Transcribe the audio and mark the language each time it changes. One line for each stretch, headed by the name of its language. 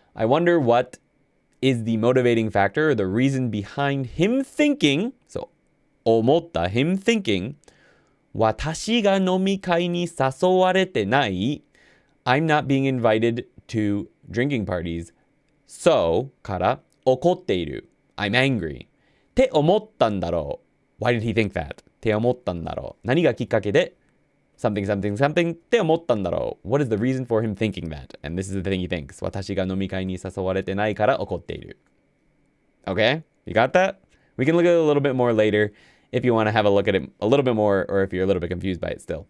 English: I wonder what is the motivating factor, or the reason behind him thinking, so 思った him thinking,
Japanese: 私が飲み会に誘われてない
English: I'm not being invited to drinking parties. So
Japanese: から怒っている
English: I'm angry
Japanese: って思ったんだろう
English: Why did he think that?
Japanese: って思ったんだろう何がきっかけで
English: something something something
Japanese: って思ったんだろう
English: What is the reason for him thinking that? And this is the thing he thinks
Japanese: 私が飲み会に誘われてないから怒っている
English: Okay? You got that? We can look at it a little bit more later if you want to have a look at it a little bit more, or if you're a little bit confused by it still.